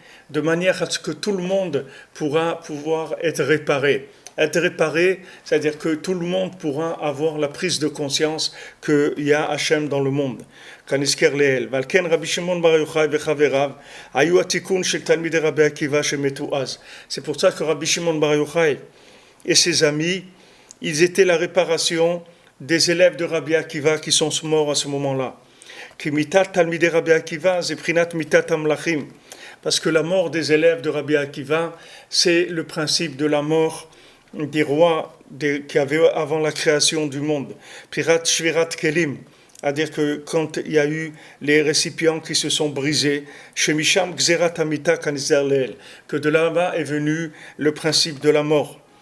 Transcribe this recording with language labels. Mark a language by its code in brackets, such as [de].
[fr] de manière à ce que tout le monde pourra pouvoir être réparé. Être réparé, c'est-à-dire que tout le monde pourra avoir la prise de conscience qu'il y a Hachem dans le monde. [he] כנזכר לעיל. ועל כן רבי שמעון בר יוחאי וחבריו היו התיקון של תלמידי רבי עקיבא שמתו אז. [fr] C'est pour ça que Rabbi Shimon Bar Yochai et ses amis, ils étaient la réparation des élèves de Rabbi Akiva qui sont morts à ce moment-là. [he] כי מיתת תלמידי רבי עקיבא זה בחינת מיתת המלכים. [fr] Parce que la mort des élèves de Rabbi Akiva, c'est le principe de la mort des rois qui avaient avant la création du monde. Pirat Shvirat Kelim, c'est-à-dire que quand il y a eu les récipients qui se sont brisés, [he] Shemisham Gzerat Amita Kanizar Leel, [fr] que de là-bas est venu le principe de la mort.